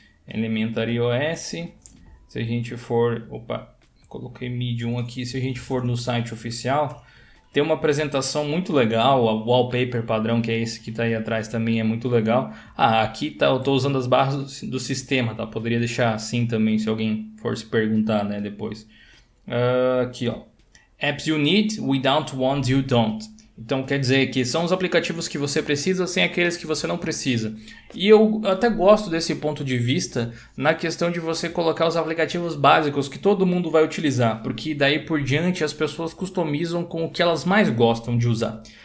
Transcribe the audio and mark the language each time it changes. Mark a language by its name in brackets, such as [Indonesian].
[Portuguese] Elementary OS, se a gente for, coloquei Medium aqui, se a gente for no site oficial, tem uma apresentação muito legal, o wallpaper padrão, que é esse que está aí atrás, também é muito legal. Aqui tá, eu estou usando as barras do sistema, tá? Poderia deixar assim também, se alguém for se perguntar, né, depois. Aqui, ó. [English] Apps you need, without ones you don't. [Portuguese] Então quer dizer que são os aplicativos que você precisa sem aqueles que você não precisa. E eu até gosto desse ponto de vista na questão de você colocar os aplicativos básicos que todo mundo vai utilizar, porque daí por diante as pessoas customizam com o que elas mais gostam de usar.